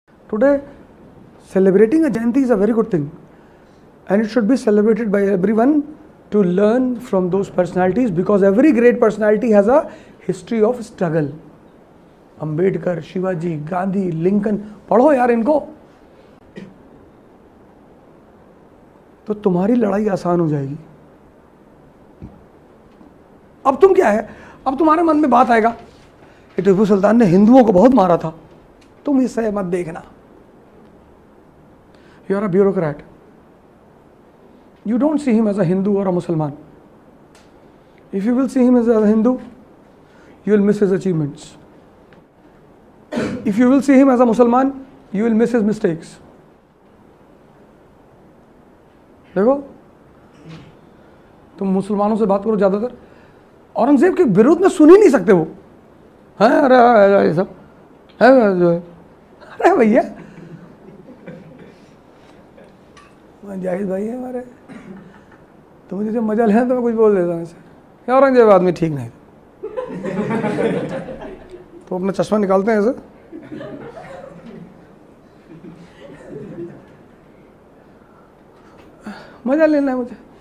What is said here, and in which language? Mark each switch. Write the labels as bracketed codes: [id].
[en] Today, celebrating a Jayanti is a very good thing, and it should be celebrated by everyone to learn from those personalities, because every great personality has a history of struggle. [hi] Ambedkar, Shivaji, Gandhi, Lincoln, पढ़ो यार इनको, तो तुम्हारी लड़ाई आसान हो जाएगी। अब तुम क्या है, अब तुम्हारे मन में बात आएगा कि टीपू सुल्तान ने हिंदुओं को बहुत मारा था, तुम इसे मत देखना। [en] You are a bureaucrat. You don't see him as a Hindu or a Muslim. If you will see him as a Hindu, you will miss his achievements. If you will see him as a Muslim, you will miss his mistakes. [hi] देखो, तुम मुसलमानों से बात करो ज़्यादातर, औरंगजेब के विरोध में सुन ही नहीं सकते वो। हैं अरे ये सब है जो है, अरे भैया जाहिद भाई है हमारे, तो मुझे जब मजा लेना तो मैं कुछ बोल देता हूँ ऐसे, औरंगजेब आदमी ठीक नहीं, तो अपना चश्मा निकालते हैं ऐसे, मजा लेना है मुझे।